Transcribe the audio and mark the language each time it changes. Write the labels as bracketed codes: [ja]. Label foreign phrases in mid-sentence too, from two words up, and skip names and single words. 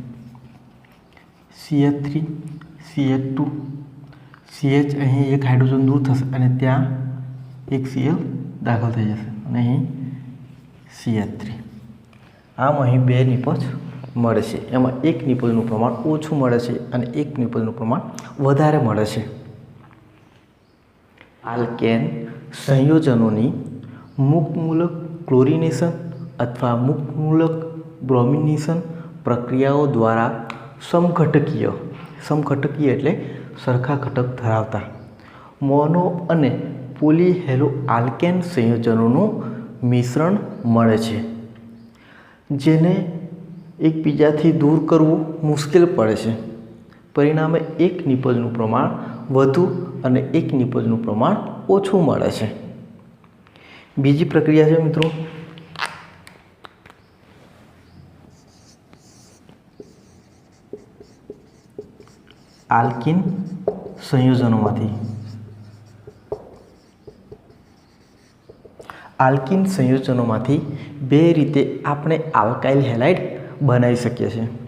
[gu] CH3 CH2 CH અહીં એક હાઇડ્રોજન દૂર થશે અને ત્યાં એક Cl દાખલ થઈ જશે અને અહીં CH3 આમ અહીં બે નિપજ મળે છે। એમાં એક નિપજનું પ્રમાણ ઓછું મળે છે અને એક નિપજનું પ્રમાણ વધારે મળે છે। આલ્કેન સંયોજનોની મુક્ત મૂલક ક્લોરિનેશન અથવા મુક્ત મૂલક બ્રોમિનેશન પ્રક્રિયાઓ દ્વારા સમઘટકીય એટલે સરખા ઘટક ધરાવતા મોનો અને પૉલીહેલો આલ્કેન સંયોજનો મિશ્રણ મળે છે, જેને એકબીજાથી દૂર કરવું મુશ્કેલ પડે છે। પરિણામે એક નિપજનું પ્રમાણ વધુ અને એક નિપજનું પ્રમાણ ઓછું મળે છે। બીજી પ્રક્રિયા છે મિત્રો આલ્કીન સંયોજનોમાંથી આલ્કીન સંયોજનોમાંથી બે રીતે આપણે આલ્કાઇલ હેલાઇડ બનાવી શકીએ છીએ।